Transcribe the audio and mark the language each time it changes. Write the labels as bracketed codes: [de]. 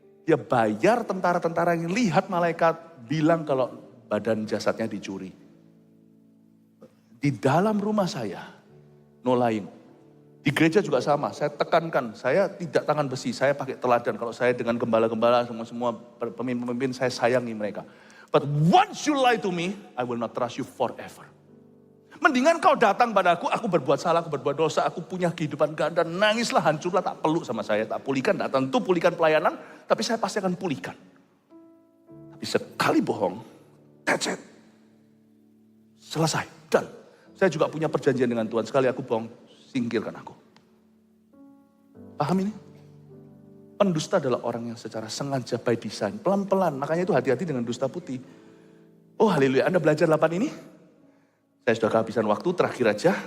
[id] Dia bayar tentara-tentara yang lihat malaikat bilang kalau badan jasadnya dicuri. Di dalam rumah saya, [en] no lying. [id] Di gereja juga sama, saya tekankan, saya tidak tangan besi, saya pakai teladan. Kalau saya dengan gembala-gembala, semua pemimpin-pemimpin, saya sayangi mereka. [en] But once you lie to me, I will not trust you forever. [id] Mendingan kau datang padaku, aku berbuat salah, aku berbuat dosa, aku punya kehidupan ganda, nangislah, hancurlah, tak peluk sama saya, tak pulihkan, tak tentu pulihkan pelayanan, tapi saya pasti akan pulihkan. Tapi sekali bohong, [en] that's it. [id] Selesai, dan saya juga punya perjanjian dengan Tuhan, sekali aku bohong, singkirkan aku. Paham ini? Pendusta adalah orang yang secara sengaja [en] by design, [id] pelan-pelan, makanya itu hati-hati dengan dusta putih. Oh haleluya, Anda belajar 8 ini? Saya sudah kehabisan waktu, terakhir aja.